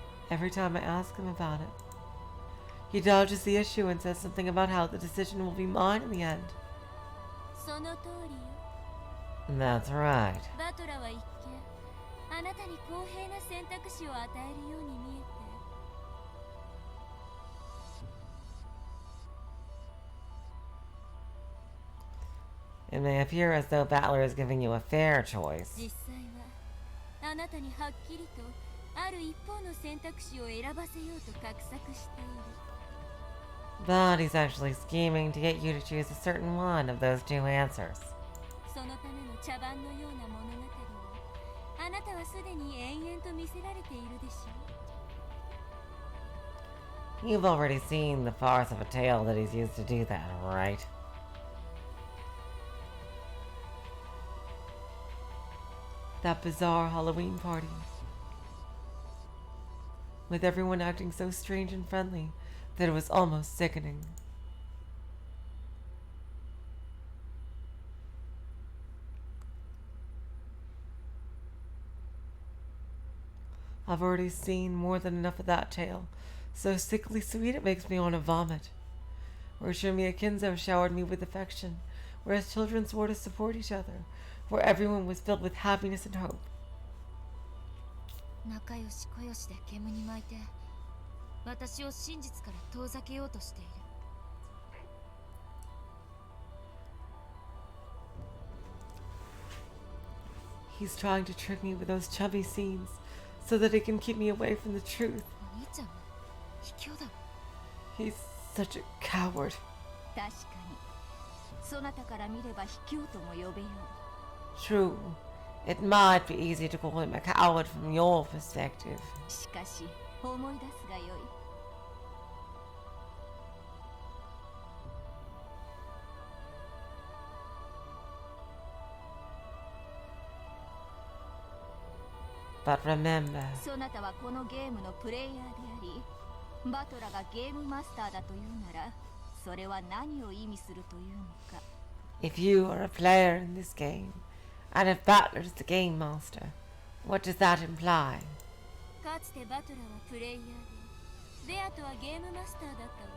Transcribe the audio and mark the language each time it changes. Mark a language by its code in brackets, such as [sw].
[en] Every time I ask him about it, he dodges the issue and says something about how the decision will be mine in the end. [ja] その通りよ。 [en] That's right. [ja] バトラは一見あなたに公平な選択肢を与えるように見えて、 [en] It may appear as though Battler is giving you a fair choice. [ja] 実際はあなたにはっきりとある一方の選択肢を選ばせようと画策している。 [en] But he's actually scheming to get you to choose a certain one of those 2 answers. [ja] そのための茶番のような物語をあなたはすでに延々と見せられているでしょう。 [en] You've already seen the farce of a tale that he's used to do that, right? That bizarre Halloween party. With everyone acting so strange and friendly that it was almost sickening. I've already seen more than enough of that tale, so sickly sweet it makes me want to vomit. Where Shumia Kinzo showered me with affection, whereas children swore to support each other, where everyone was filled with happiness and hope. [ja] 仲良し小良しで煙に巻いて私を真実から遠ざけようとしている。 [en] He's trying to trick me with those chubby scenes so that he can keep me away from the truth. [ja] お兄ちゃんも卑怯だわ。 [en] He's such a coward. [ja] 確かにそなたから見れば卑怯とも呼べよう。 [en] True. It might be easy to call him a coward from your perspective. [ja] しかし思い出すがよい。「 [en] But remember, [ja] そなたはこのゲームのプレイヤーであり、バトラがゲームマスターだというなら、それは何を意味するというのか。 [en] if you are a player in this game, and if Battler is the game master, what does that imply? [ja] かつてバトラはプレイヤーで、ベアとはゲームマスターだったわ。